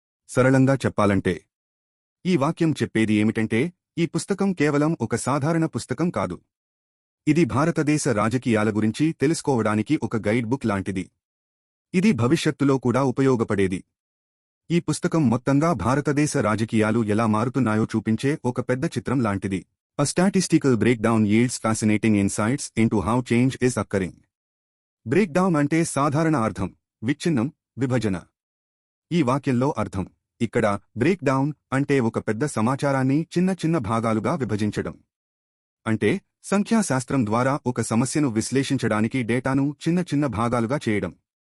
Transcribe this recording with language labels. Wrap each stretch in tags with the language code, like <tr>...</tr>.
<te>సరళంగా చెప్పాలంటే ఈ వాక్యం చెప్పేది ఏమిటంటే ఈ పుస్తకం కేవలం ఒక సాధారణ పుస్తకం కాదు. ఇది భారతదేశ రాజకీయాల గురించి తెలుసుకోవడానికి ఒక గైడ్ బుక్ లాంటిది. ఇది భవిష్యత్తులో కూడా ఉపయోగపడేది. ఈ పుస్తకం మొత్తంగా భారతదేశ రాజకీయాలు ఎలా మారుతున్నాయో చూపించే ఒక పెద్ద చిత్రం లాంటిది.</te> <en>A statistical breakdown yields fascinating insights into how change is occurring.</en> <te>Breakdown అంటే సాధారణ అర్థం, విచ్ఛిన్నం, విభజన. ఈ వాక్యంలో అర్థం. ఇక్కడ బ్రేక్ డౌన్ అంటే ఒక పెద్ద సమాచారాన్ని చిన్న చిన్న భాగాలుగా విభజించడం. అంటే సంఖ్యాశాస్త్రం ద్వారా ఒక సమస్యను విశ్లేషించడానికి డేటాను చిన్న చిన్న భాగాలుగా చేయడం.</te>